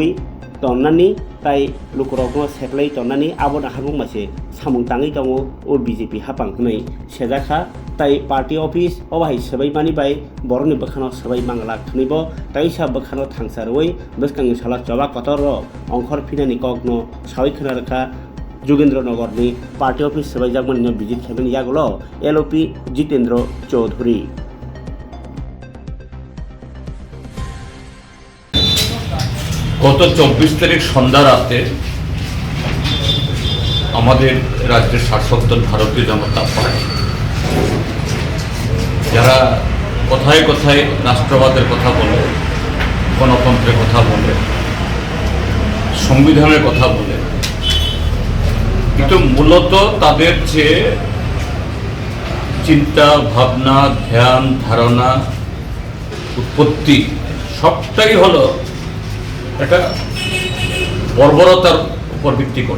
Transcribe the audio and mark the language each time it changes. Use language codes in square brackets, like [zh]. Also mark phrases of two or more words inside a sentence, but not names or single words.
[trp] तन्नानि ताई लुकुरगनो सेफ्लै तन्नानि आबो नाहारबो मासे सामुं ताङै दङ ओ बीजेपी हापां हनै सेजाखा ताई [en] party office [trp] अबाहाय सबाय मानि बाय बरनि बखानो सबाय मांगला खनैबो ताइसा बखानो थांसारवै बसकांनि साला जबा कतर अंखर फिनानि कगनो सावै खनारखा जोगेन्द्रनगरनि [en] party office [trp] सबाइजाकमनि बिजित खेबनि यागुलो एलओपी जितेन्द्र चौधरी [bn] গত 24 তারিখ সন্ধ্যা রাতে আমাদের রাজ্যের শাসক দল ভারতীয় জনতা পার্টি যারা কথায় কথায় রাষ্ট্রবাদের কথা বলে, গণতন্ত্রের কথা বলে, সংবিধানের কথা বলে, কিন্তু মূলত তাদের যে চিন্তা ভাবনা ধ্যান ধারণা উৎপত্তি সবটাই হলো একটা বর্বরতার উপর ভিত্তি করে।